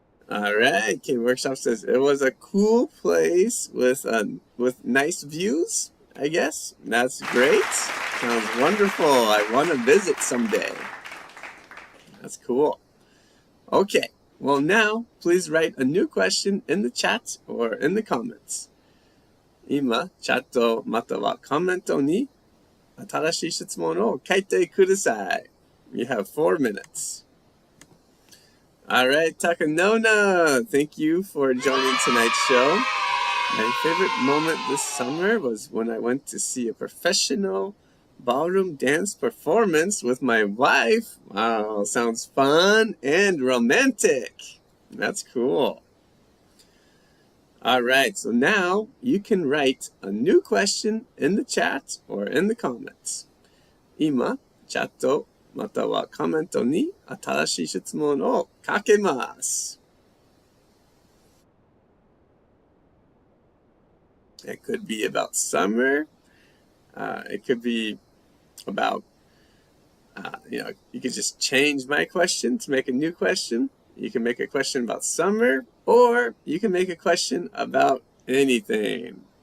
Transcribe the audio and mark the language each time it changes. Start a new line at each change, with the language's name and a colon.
English: All right, K Workshop says it was a cool place with nice views, I guess. That's great. Sounds wonderful. I want to visit someday. That's cool. Okay, well now, please write a new question in the chat or in the comments.
Japanese: 今、チャットまたはコメントに新しい質問を書いてください.
English: You have 4 minutes. All right, Takanona, thank you for joining tonight's show. My favorite moment this summer was when I went to see a professional ballroom dance performance with my wife. Wow, sounds fun and romantic. That's cool. All right, so now you can write a new question in the chat or in the comments.
Japanese: 今、チャットまたはコメントに新しい質問を書けます。
English: It could be about summer. It could be about, you could just change my question to make a new question. You can make a question about summer, or you can make a question about anything.